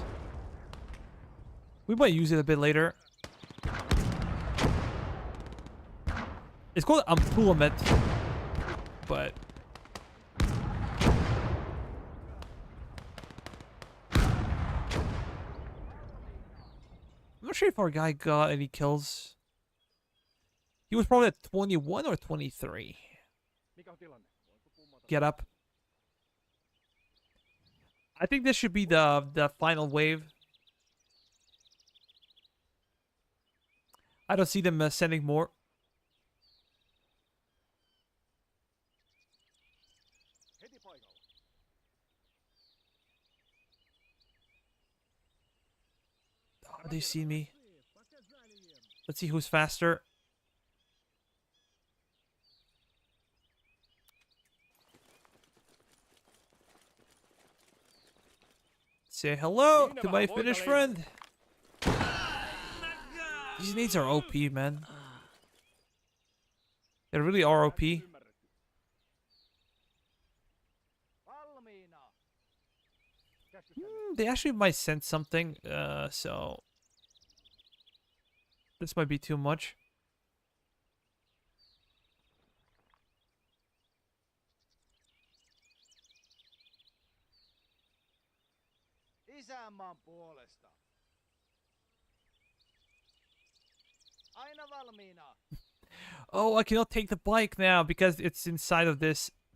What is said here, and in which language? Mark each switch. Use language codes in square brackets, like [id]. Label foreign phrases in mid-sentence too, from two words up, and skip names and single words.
[en] We might use it a bit later. It's called Ampulamet, but I'm not sure if our guy got any kills. He was probably at 21 or 23. [fi] Mikä on tilanne? Voinko kummata? [en] Get up. I think this should be the final wave. I don't see them sending more. [fi] Heti paikalla. [en] Oh, they see me. Let's see who's faster. Say hello to my Finnish friend. These nades are OP, man. They really are OP. [fi] Ymmärretty. Valmiina! Käskys tänne. [en] They actually might send something, so this might be too much. [fi] Isänmaan puolesta! Aina valmiina! [en] Oh, I cannot take the bike now because it's inside of this.